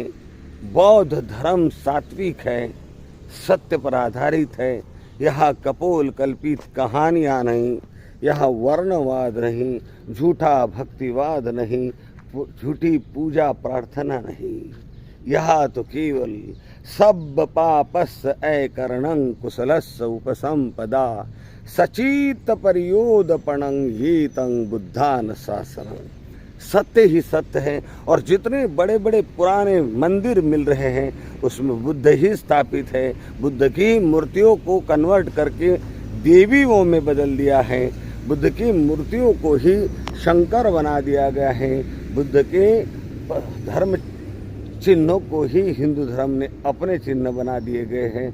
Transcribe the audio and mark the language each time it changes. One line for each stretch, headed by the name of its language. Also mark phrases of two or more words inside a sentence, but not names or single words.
Hindi: बौद्ध धर्म सात्विक है, सत्य पर आधारित है। यहाँ कपोल कल्पित कहानियाँ नहीं, यहाँ वर्णवाद नहीं, झूठा भक्तिवाद नहीं, झूठी पूजा प्रार्थना नहीं। यहाँ तो केवल
Pali: सब पापस करणं कुशलस्य उपसंपदा सचित पर्योदपणं एतं बुद्धान शासनम।
Hindi: सत्य ही सत्य है और जितने बड़े बड़े पुराने मंदिर मिल रहे हैं उसमें बुद्ध ही स्थापित है। बुद्ध की मूर्तियों को कन्वर्ट करके देवियों में बदल दिया है, बुद्ध की मूर्तियों को ही शंकर बना दिया गया है, बुद्ध के धर्म चिन्हों को ही हिंदू धर्म ने अपने चिन्ह बना दिए गए हैं।